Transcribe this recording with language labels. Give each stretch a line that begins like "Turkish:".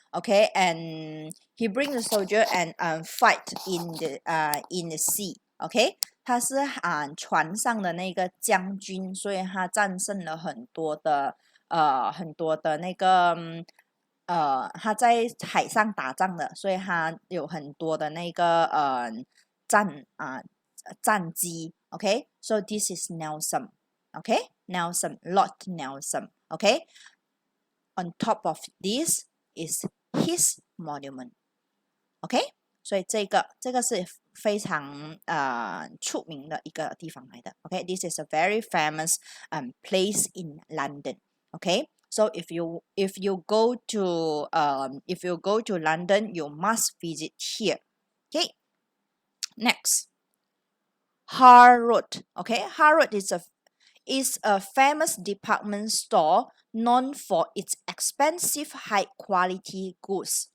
English: Okay, and he bring the soldier and fight in the sea.
Chinese: Okay, 他是船上的那个将军，所以他战胜了很多的那个他在海上打仗的，所以他有很多的那个战机。
English: Okay, so this is Nelson. Okay, Nelson, Lord Nelson. Okay, on top of this is his monument.
Chinese: Okay, 所以这个是非常出名的一个地方来的。
English: Okay, this is a very famous place in London. Okay, so if you go to London, you must visit here. Okay, next, Harrods. Okay, Harrods is a famous department store known for its expensive high quality goods.